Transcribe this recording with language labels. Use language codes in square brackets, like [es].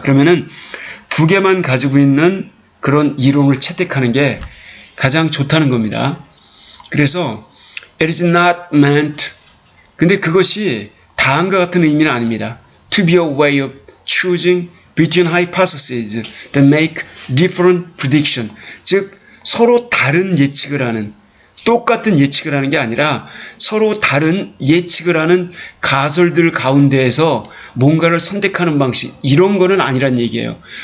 [ko] 그러면은 2개만 가지고 있는 그런 이론을 채택하는 게 가장 좋다는 겁니다. 그래서 [en] it is not meant, [ko] 근데 그것이 다음과 같은 의미는 아닙니다. [en] To be a way of choosing between hypotheses that make different prediction. [ko] 즉 서로 다른 예측을 하는, 똑같은 예측을 하는 게 아니라 서로 다른 예측을 하는 가설들 가운데에서 뭔가를 선택하는 방식, 이런 거는 아니란 얘기예요.